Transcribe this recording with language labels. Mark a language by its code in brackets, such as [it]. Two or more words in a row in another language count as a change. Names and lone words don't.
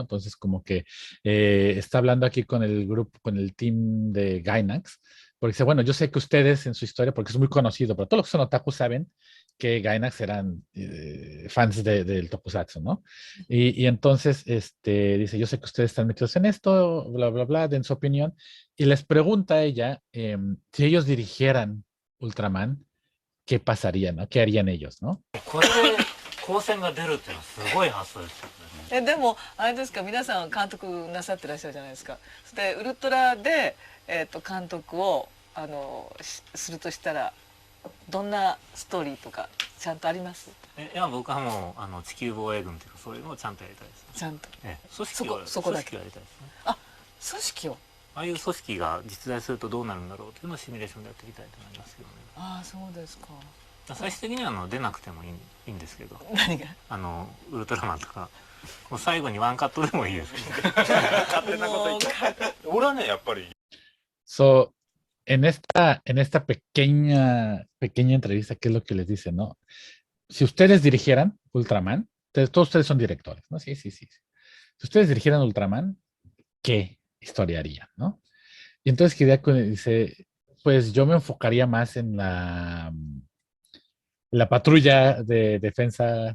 [es] Entonces como que está hablando aquí con el grupo, con el team de Gainax, porque dice, bueno, yo sé que ustedes en su historia, porque es muy conocido, pero todos los que son otaku saben que Gainax eran fans del Tokusatsu, ¿no? Y entonces dice, yo sé que ustedes están metidos en esto, bla, bla, bla, den su opinión, y les pregunta a ella si ellos dirigieran Ultraman, ¿qué pasaría, no? ¿Qué harían ellos, no? [ja] え、でもあれですか、皆さん監督なさってらっしゃるじゃないですか。でウルトラで、監督をするとしたらどんなストーリーとかちゃんとあります？いや僕はもう地球防衛軍というかそういうのをちゃんとやりたいですね。ちゃんと。組織をそこだけ組織をやりたいですね。あ、組織を。ああいう組織が実在するとどうなるんだろうというのをシミュレーションでやっていきたいと思いますけどね。ああ、そうですか。最終的には出なくてもいいんですけど、何が？ウルトラマンとかもう最後にワンカットでもいいですけど勝手なこと言って俺はねやっぱり [es] So, en esta pequeña entrevista, ¿qué es lo que les dice, no? Si ustedes dirigieran Ultraman, todos ustedes son directores, ¿no? Sí, sí, sí. Si ustedes dirigieran Ultraman, ¿qué historia harían, no? Y entonces Hideaki dice, pues yo me enfocaría más en la patrulla de defensa